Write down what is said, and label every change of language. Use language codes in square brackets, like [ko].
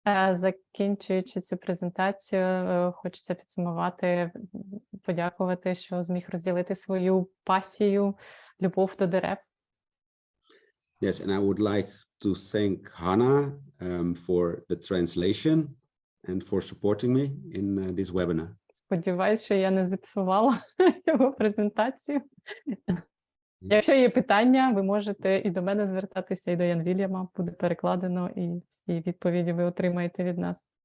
[uk] Закінчуючи цю презентацію, хочеться підсумувати, подякувати, що зміг розділити свою пасію, любов до дерев. [en] Yes, and I would like to thank Hannah for the translation and for supporting me in this webinar. [uk] Сподіваюсь, що я не зіпсувала його презентацію. Якщо є питання, ви можете і до мене звертатися, і до Ян Вільяма. Буде перекладено, і всі відповіді ви отримаєте від нас.